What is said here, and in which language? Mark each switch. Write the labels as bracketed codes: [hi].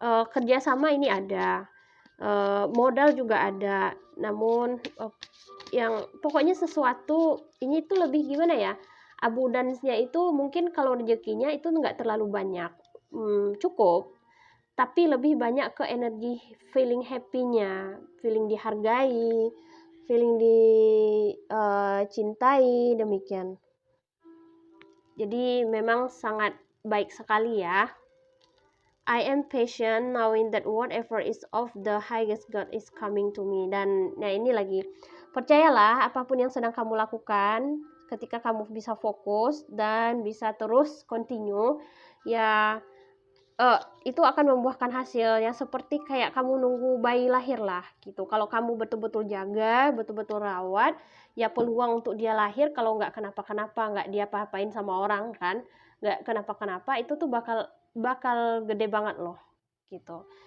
[id] Kerjasama ini ada, modal juga ada, namun yang pokoknya sesuatu ini tuh lebih gimana ya, abundansnya itu mungkin kalau rezekinya itu nggak terlalu banyak, cukup, tapi lebih banyak ke energi feeling happy-nya, feeling dihargai, feeling dicintai, demikian. Jadi memang sangat baik sekali ya. [en] I am patient knowing that whatever is of the highest God is coming to me. [id] Dan nah ini lagi, percayalah apapun yang sedang kamu lakukan, ketika kamu bisa fokus dan bisa terus continue, ya itu akan membuahkan hasil yang seperti kayak kamu nunggu bayi lahir lah gitu. Kalau kamu betul-betul jaga, betul-betul rawat, ya peluang untuk dia lahir kalau nggak kenapa-kenapa, nggak dia apa-apain sama orang kan, nggak kenapa-kenapa, itu tuh bakal gede banget loh gitu.